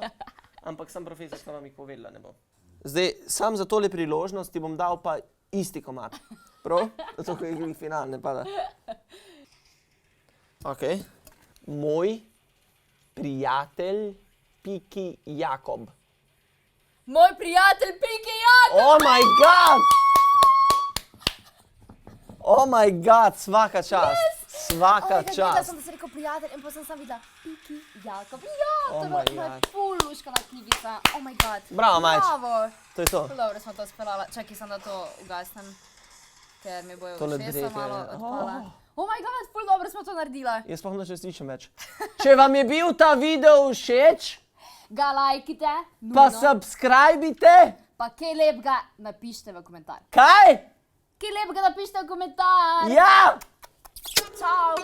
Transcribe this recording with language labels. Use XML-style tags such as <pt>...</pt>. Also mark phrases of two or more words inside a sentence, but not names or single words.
<sl>Ampak sem profesor, ki vam jih povedala ne bo. Zdaj, sam za tole priložnost ti bom dal pa isti komad. Prav? Zato, ker je final, ne pada. Ok. Moj prijatelj Piki Jakob. Moj prijatelj Piki Jakob!</sl> <en>Oh my god! Oh my god,</en> <hr>svaka čast. Svaka</hr> <sl>Gledala</sl> <hr>čast.</hr> <sl>sem, da si rekel prijatelj in pa sem sam videla Piki Jakob. Ja,</sl> <en>Oh</en> <sl>to je</sl> <en>my</en> <sl>moja</sl> <en>God.</en> <sl>ful luškana knjigica.</sl> <en>Oh my god.</en> <sl>Bravo, Majč. Bravo. To je to. Ful dobro smo to speljala. Čakaj, sem da to ugasnem, ker mi bojo Tole ušesa dreke, malo ja. odpala.</sl> <en>Oh my god,</en> <sl>ful dobro smo to naredila. Jaz sploh ne čestičem več. Če vam je bil ta video všeč, Ga lajkite, pa nujno. subscribite. Pa kaj lepega napišite v komentar. Kaj? Kaj lepega napišite v komentar.</sl>